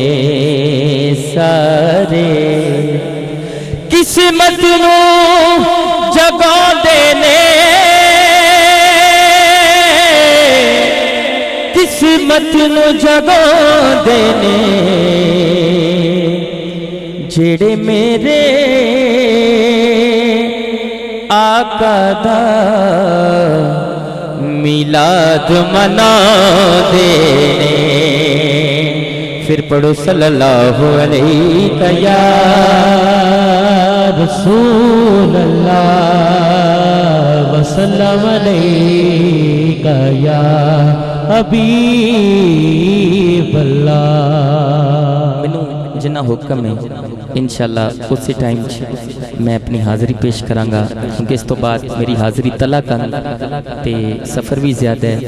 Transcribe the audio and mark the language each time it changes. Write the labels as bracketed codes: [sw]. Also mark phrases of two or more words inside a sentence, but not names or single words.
[pa] سارے قسمت نوں جگاؤندے نے قسمت نوں جگاؤندے نے جیہڑے میرے آقا دا میلاد مناؤندے نے. فیر پڑھو [ar] صلى الله عليه يا رسول الله وسلم عليك يا حبيب الله. [pa] مینوں جنا حکم ہے ان شاء اللہ اسی ٹائم میں اپنی حاضری پیش کراں گا کیونکہ اس تو بعد میری حاضری تلا کر تے سفر بھی زیادہ ہے.